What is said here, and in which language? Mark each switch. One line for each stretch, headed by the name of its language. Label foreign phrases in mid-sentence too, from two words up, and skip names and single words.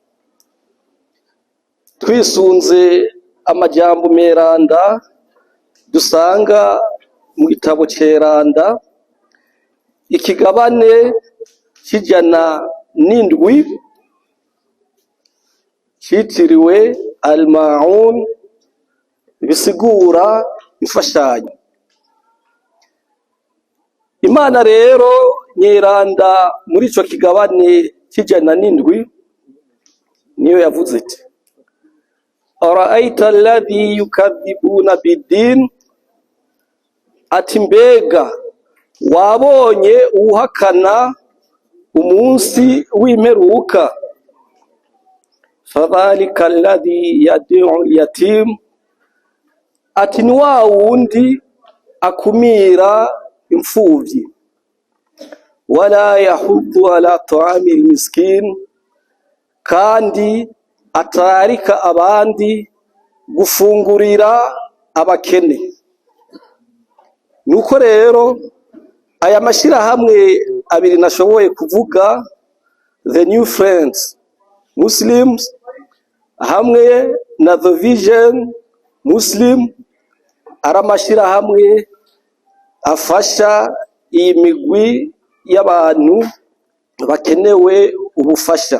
Rundi: twisunze amajambo meranda dusanga mu gitabo ceranda ikigabane c'107 citiriwe Al-Ma'un, bisigura imfashanyo. Imana rero nyeranda muri ico kigabane c'107 niyo yavuze iti:
Arabic: أرأيت الذي يكذب بالدين,
Rundi: ati mbega wabonye uhakana umunsi w'imperuka?
Arabic: فذلك الذي يدع اليتيم,
Rundi: ati ni wa wundi akumira imfuvyi.
Arabic: ولا يحض على طعام المسكين,
Rundi: kandi atarika abandi gufungurira abakene. Nuko rero aya mashirahamwe abiri nashoboye kuvuga, The New Friends Muslims hamwe na The Vision Muslim, ari amashirahamwe afasha iyi migwi y'abantu bakenewe ubufasha.